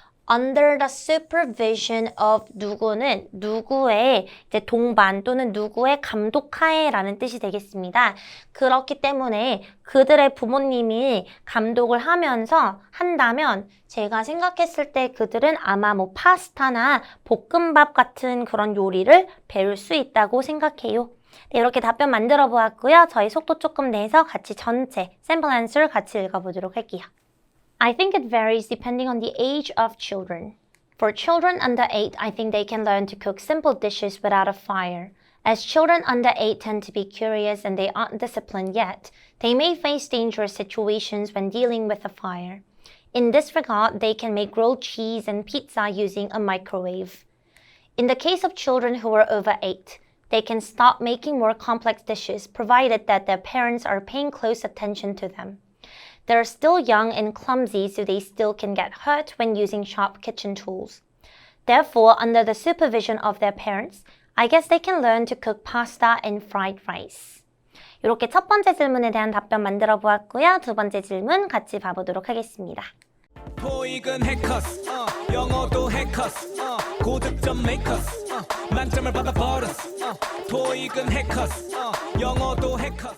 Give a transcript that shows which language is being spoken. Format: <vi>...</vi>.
<en>Under the supervision of</en> <ko>누구는 누구의 이제 동반 또는 누구의 감독하에라는 뜻이 되겠습니다. 그렇기 때문에 그들의 부모님이 감독을 하면서 한다면 제가 생각했을 때 그들은 아마 뭐 파스타나 볶음밥 같은 그런 요리를 배울 수 있다고 생각해요. 네, 이렇게 답변 만들어 보았고요. 저희 속도 조금 내서 같이 전체 샘플 안서를 같이 읽어보도록 할게요.</ko> <en>I think it varies depending on the age of children. For children under 8, I think they can learn to cook simple dishes without a fire. As children under 8 tend to be curious and they aren't disciplined yet, they may face dangerous situations when dealing with a fire. In this regard, they can make grilled cheese and pizza using a microwave. In the case of children who are over 8, they can start making more complex dishes provided that their parents are paying close attention to them. They're still young and clumsy, so they still can get hurt when using sharp kitchen tools. Therefore, under the supervision of their parents, I guess they can learn to cook pasta and fried rice.</en> <ko>이렇게 첫 번째 질문에 대한 답변 만들어 보았고요. 두 번째 질문 같이 봐보도록 하겠습니다. 토익은 해커스, 영어도 해커스, 고득점 메이커스, 만점을 받아버렸어. 토익은 해커스, 영어도 해커스.</ko>